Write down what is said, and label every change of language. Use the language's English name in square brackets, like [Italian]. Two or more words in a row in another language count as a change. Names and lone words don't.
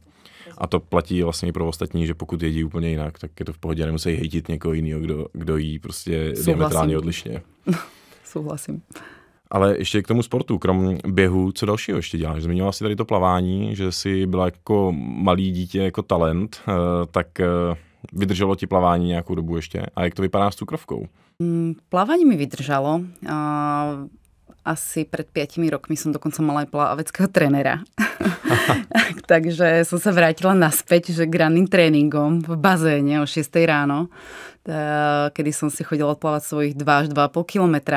[Czech] A to platí vlastně i pro ostatní, že pokud jedí úplně jinak, tak je to v pohodě, nemusí hejtit někoho jiného, kdo jí prostě diametrálně odlišně. Souhlasím. Ale ještě k tomu sportu, krom běhu, co dalšího ještě děláš? Zmiňovala si tady to plavání, že jsi byla jako malý dítě, jako talent, tak vydrželo ti plavání nějakou dobu ještě? A jak to vypadá s cukrovkou? [Slovak] Plávanie mi vydržalo. Asi pred 5 rokmi som dokonca mala aj plaveckého trénera. Takže som sa vrátila naspäť, že k ranným tréningom v bazéne o 6 ráno, kedy som si chodila odplávať svojich 2 až 2,5 kilometra.